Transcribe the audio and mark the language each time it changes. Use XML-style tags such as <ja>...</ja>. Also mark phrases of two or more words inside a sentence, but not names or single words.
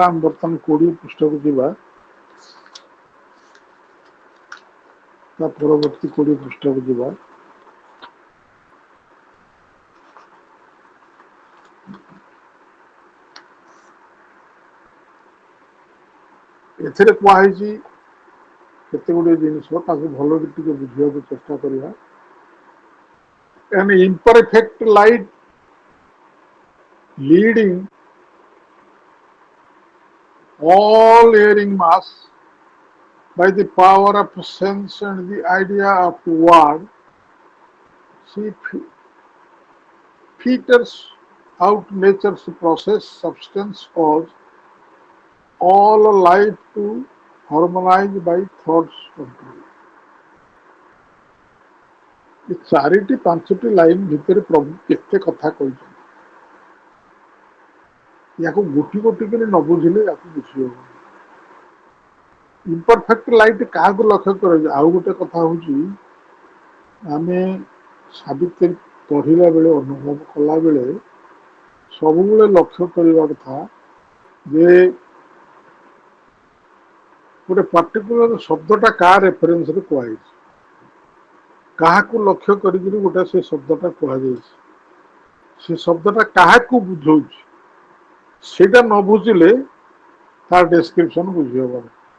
<or>ଆମେ ବର୍ତ୍ତମାନ 20 ପୃଷ୍ଠାକୁ ଯିବା। ତା ପରବର୍ତ୍ତୀ 20 ପୃଷ୍ଠାକୁ ଯିବା। ଏଥିରେ କୁହାଯାଇଛି କେତେ ଗୁଡ଼ିଏ ଜିନିଷ, ତାକୁ ଭଲରେ ଟିକେ ବୁଝିବାକୁ ଚେଷ୍ଟା କରିବା।</or> <en>An imperfect light leading all erring mass by the power of sense and the idea of word, she filters out nature's process, substance, cause, all life to harmonize by thoughts control.</en> <or>ଏ ଚାରିଟି ପାଞ୍ଚଟି ଲାଇନ ଭିତରେ ପ୍ରଭୁ କେତେ କଥା କହିଛନ୍ତି, ୟାକୁ ଗୋଟି ଗୋଟି କରି ନ ବୁଝିଲେ ୟାକୁ ବୁଝି ହବନି।</or> <en>Imperfect light</en> <or>କାହାକୁ ଲକ୍ଷ୍ୟ କରାଯାଏ? ଆଉ ଗୋଟେ କଥା ହଉଛି, ଆମେ ସାବିତ୍ରୀ ପଢିଲା ବେଳେ, ଅନୁଭବ କଲା ବେଳେ ସବୁବେଳେ ଲକ୍ଷ୍ୟ କରିବା କଥା ଯେ ଗୋଟେ ପାର୍ଟିକୁଲାର ଶବ୍ଦଟା କାହା ରେଫରେନ୍ସରେ କୁହାଯାଇଛି, କାହାକୁ ଲକ୍ଷ୍ୟ କରିକିରି ଗୋଟେ ସେ ଶବ୍ଦଟା କୁହାଯାଇଛି, ସେ ଶବ୍ଦଟା କାହାକୁ ବୁଝଉଛି, ସେଇଟା ନ ବୁଝିଲେ ତାର ଡେସ୍କ୍ରିପସନ ବୁଝି ହବନି।</or>